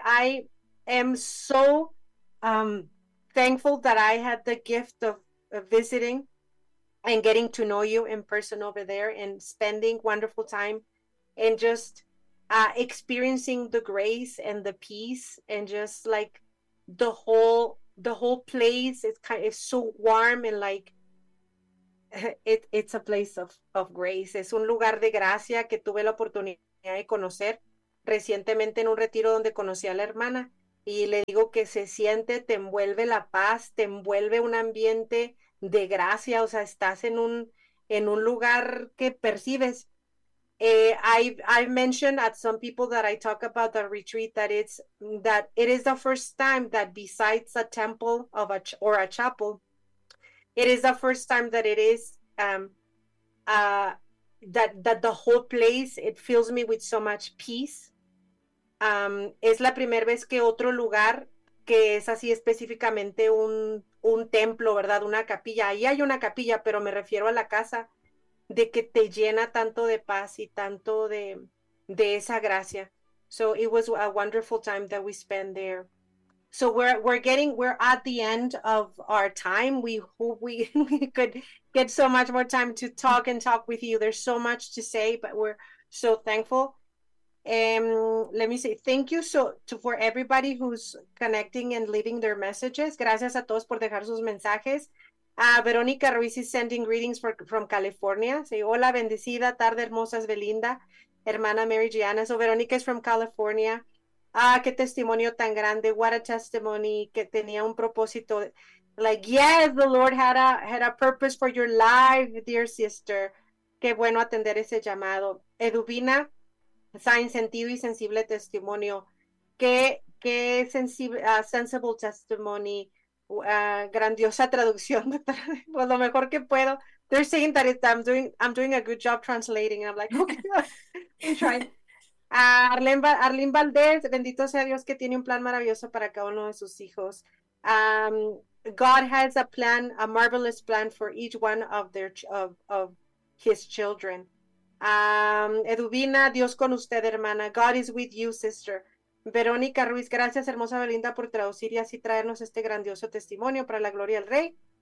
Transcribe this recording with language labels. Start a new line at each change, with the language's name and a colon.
English: I am so thankful that I had the gift of visiting and getting to know you in person over there and spending wonderful time and just experiencing the grace and the peace and just like the whole place is kind of so warm and like it's a place of grace.
Spanish: Es un lugar de gracia que tuve la oportunidad de conocer recientemente en un retiro donde conocí a la hermana. Y le digo que se siente, te envuelve la paz, te envuelve un ambiente de gracia, o sea, estás en un lugar que percibes.
English: I've mentioned at some people that I talk about the retreat that it is the first time that besides a temple of a ch or a chapel, it is the first time that it is that the whole place, it fills me with so much peace.
Spanish: Es la primera vez que otro lugar que es así específicamente un templo, ¿verdad? Una capilla. Ahí hay una capilla, pero me refiero a la casa, de que te llena tanto de paz y tanto de esa gracia.
English: So it was a wonderful time that we spent there. So we're at the end of our time. We hope we could get so much more time to talk and talk with you. There's so much to say, but we're so thankful. Let me say thank you for everybody who's connecting and leaving their messages.
Spanish: Gracias a todos por dejar sus mensajes.
English: Verónica Ruiz is sending greetings from California.
Spanish: Say hola, bendecida, tarde hermosa, es Belinda, hermana Mary Gianna.
English: So Verónica is from California.
Spanish: Ah, qué testimonio tan grande.
English: What a testimony,
Spanish: que tenía un propósito.
English: Like, yes, the Lord had a purpose for your life, dear sister.
Spanish: Qué bueno atender ese llamado. Eduvina Sain, sentido y sensible testimonio. Qué sensible, sensible testimony. Grandiosa traducción, doctora. Pues lo mejor que puedo.
English: They're saying that I'm doing a good job translating. And I'm like, okay, I'm trying.
Spanish: Arlene Valdez, bendito sea Dios que tiene un plan maravilloso para cada uno de sus hijos.
English: God has a plan, a marvelous plan for each one of their ch of his children. Eduvina,
Spanish: Dios con usted, hermana.
English: God is with you, sister.
Spanish: Verónica Ruiz, gracias, hermosa Belinda, por traducir y así traernos este grandioso testimonio para la gloria del Rey.